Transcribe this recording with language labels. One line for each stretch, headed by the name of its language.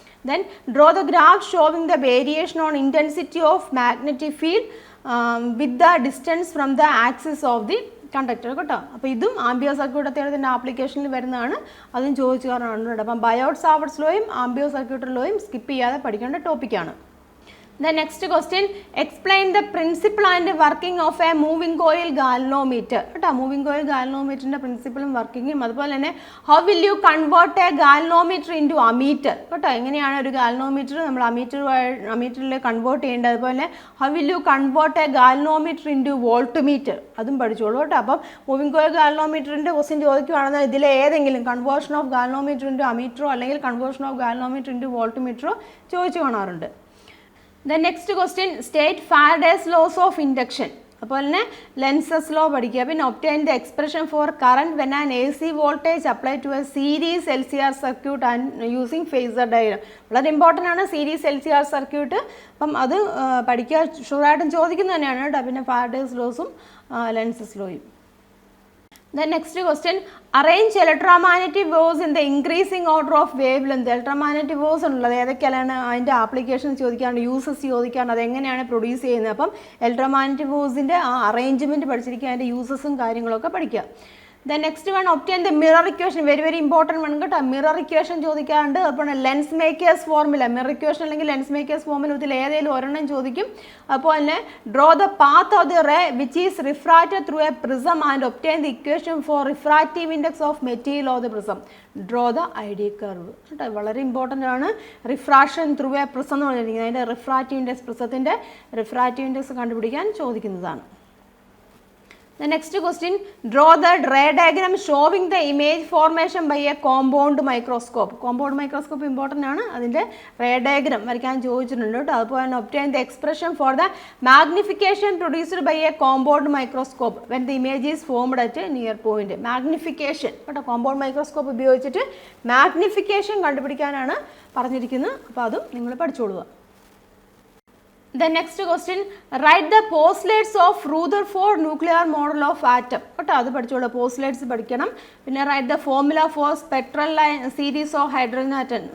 English: Then draw the graph showing the variation on intensity of magnetic field with the distance from the axis of the conductor കേട്ടോ.
Malayalam: അപ്പോൾ ഇതും ampere circuit തിയറത്തിൻ്റെ ആപ്ലിക്കേഷനിൽ വരുന്നതാണ്. അതും ചോദിച്ചു കാരണമാണ്. അപ്പം ബയോട്ട്-സാവർട്സ് ലോയും ആംബിയർ സർക്യൂട്ട് ലോയും സ്കിപ്പ് ചെയ്യാതെ പഠിക്കേണ്ട ടോപ്പിക്കാണ്.
English: The next question, explain the principle and working of a moving coil galvanometer കേട്ടോ.
Malayalam: മൂവിംഗ് കോയിൽ ഗാൽവനോമീറ്ററിൻ്റെ പ്രിൻസിപ്പിളും വർക്കിങ്ങും അതുപോലെ തന്നെ
English: how will you convert a galvanometer into ammeter
Malayalam: കേട്ടോ. എങ്ങനെയാണ് ഒരു ഗാൽവനോമീറ്റർ നമ്മൾ അമീറ്ററിൽ കൺവേർട്ട് ചെയ്യേണ്ടത്. അതുപോലെ
English: how will you convert a galvanometer into voltmeter
Malayalam: അതും പഠിച്ചോളൂ കേട്ടോ. അപ്പം മൂവിംഗ് കോയിൽ ഗാൽവനോമീറ്ററിൻ്റെ ക്വസ്റ്റ്യൻ ചോദിക്കുകയാണെന്ന് ഇതിലെ ഏതെങ്കിലും കൺവേർഷൻ ഓഫ് ഗാൽവനോമീറ്റർ ഇൻറ്റു അമീറ്ററോ അല്ലെങ്കിൽ കൺവേർഷൻ ഓഫ് ഗാൽവനോമീറ്റർ ഇൻറ്റു വോൾട്ട്മീറ്ററോ ചോദിച്ചു കാണാറുണ്ട്.
English: The next question, state Faraday's laws of induction.
Malayalam: അപ്പോൾ തന്നെ ലെൻസസ് ലോ പഠിക്കുക.
English: പിന്നെ obtain the expression for current when an AC voltage apply to a series LCR circuit and using phasor diagram.
Malayalam: വളരെ important ആണ് series LCR circuit. അപ്പം അത് പഠിക്കുക, ഷുവറായിട്ടും ചോദിക്കുന്നത് തന്നെയാണ് കേട്ടോ. പിന്നെ Faraday's ലോസും lenses ലോയും.
English: The next question, arrange electromagnetic waves in the increasing order of wavelength.
Malayalam: Electromagnetic waves ഉള്ളത് ഏതൊക്കെയാണ് അതിൻ്റെ ആപ്ലിക്കേഷൻ ചോദിക്കാറുണ്ട്, യൂസസ് ചോദിക്കാറുണ്ട്, അതെങ്ങനെയാണ് പ്രൊഡ്യൂസ് ചെയ്യുന്നത്. അപ്പം ഇലക്ട്രോമാഗ്നറ്റിക് വേവ്സിൻ്റെ ആ അറേഞ്ച്മെൻറ്റ് പഠിച്ചിരിക്കുക, അതിൻ്റെ യൂസസും കാര്യങ്ങളൊക്കെ പഠിക്കുക.
English: The next one, obtain the mirror equation. Very important one കേട്ടോ.
Malayalam: മിറർ ഇക്വേഷൻ ചോദിക്കാറുണ്ട്. അപ്പോൾ lens makers formula, mirror equation അല്ലെങ്കിൽ ലെൻസ് മേക്കേഴ്സ് ഫോർമുല ഇതിൽ ഏതെങ്കിലും ഒരെണ്ണം ചോദിക്കും.
English: അപ്പോൾ തന്നെ draw the path of the ray which is refracted through a prism and obtain the equation for refractive index of material of the prism. Draw the idea curve
Malayalam: കേട്ടോ. വളരെ important ആണ്. Refraction through A prism എന്ന് പറഞ്ഞിരിക്കുന്നത് അതിൻ്റെ refractive index, പ്രിസത്തിൻ്റെ refractive index കണ്ടുപിടിക്കാൻ ചോദിക്കുന്നതാണ്.
English: The next question, draw the ray diagram showing the image formation by a compound microscope. Compound microscope important
Malayalam: ആണ്. അതിൻ്റെ റേ ഡയഗ്രം വരയ്ക്കാൻ ചോദിച്ചിട്ടുണ്ട് കേട്ടോ. അതുപോലെ തന്നെ
English: obtain the expression for the magnification produced by a compound microscope when the image is formed at a near point.
Malayalam: Magnification കേട്ടോ. compound microscope ഉപയോഗിച്ചിട്ട് magnification കണ്ടുപിടിക്കാനാണ് പറഞ്ഞിരിക്കുന്നത്. അപ്പോൾ അതും നിങ്ങൾ പഠിച്ചോളുക.
English: The next question, write the postulates of Rutherford nuclear model of atom.
Malayalam: കേട്ടോ അത് പഠിച്ചോളൂ, postulates പഠിക്കണം. പിന്നെ
English: Write the formula for spectral line series of hydrogen atom.